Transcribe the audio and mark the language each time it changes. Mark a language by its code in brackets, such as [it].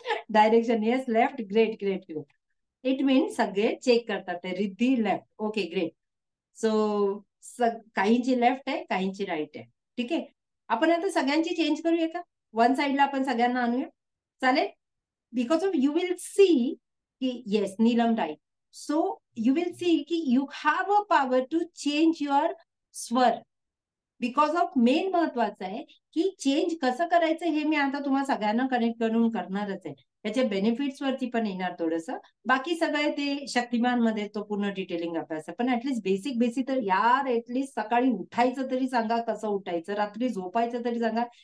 [en] Direction yes left, great great great. It means [mr] सगळे check करतात ते [en] Riddhi left. Okay great. [mr] So काहींची left आहे, काहींची राईट आहे. ठीक आहे, आपण आता सगळ्यांची चेंज करूया का? वन साइडला आपण सगळ्यांना आणूया, चालेल? [en] Because of you will see की yes Neelam right. So you will see की you have a power to change your स्वर. [mr] बिकॉज ऑफ मेन महत्वाचं आहे की चेंज कसं करायचं हे मी आता तुम्हाला सगळ्यांना कनेक्ट करून करणारच आहे. त्याच्या बेनिफिट्स वरती पण येणार थोडंसं. बाकी सगळे ते शक्तिमान मध्ये तो पूर्ण डिटेलिंग अभ्यास आहे. पण ऍटलीस्ट बेसिक बेसिक तर यार ऍटलीस्ट सकाळी उठायचं तरी सांगा, कसं उठायचं, रात्री झोपायचं तरी सांगा.